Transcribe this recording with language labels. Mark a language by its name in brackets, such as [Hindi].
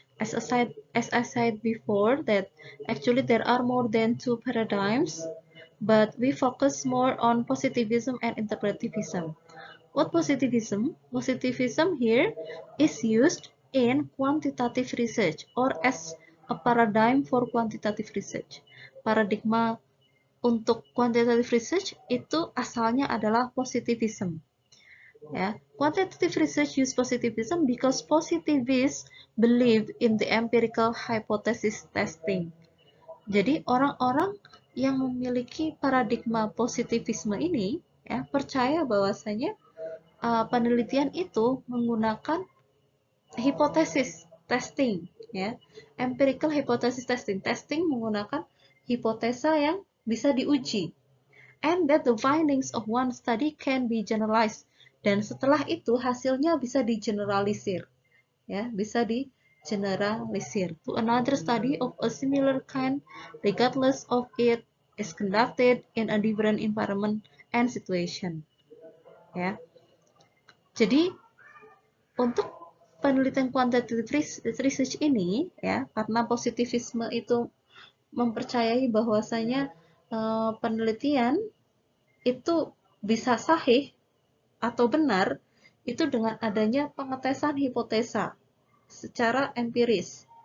[English] As I said before, that actually there are more than two paradigms, but we focus more on positivism and interpretivism. What positivism? Positivism here is used in quantitative research or as a paradigm for quantitative research. [Indonesian] Paradigma untuk quantitative research itu asalnya adalah positivism. [English] Ya, quantitative research use positivism because positivists believe in the empirical hypothesis testing. [Indonesian] Jadi orang-orang yang memiliki paradigma positivisme ini, ya, percaya bahwasanya penelitian itu menggunakan hipotesis testing, ya, empirical hypothesis testing menggunakan hipotesa yang bisa diuji, [English] and that the findings of one study can be generalized, [Indonesian] dan setelah itu hasilnya bisa digeneralisir, ya, bisa di generalisir [English] to another study of a similar kind regardless of it is conducted in a different environment and situation, ya. [Indonesian] Jadi untuk penelitian quantitative research ini, ya, karena positivisme itu mempercayai bahwasanya penelitian itu bisa sahih atau benar itu dengan adanya pengetesan hipotesa secara empiris.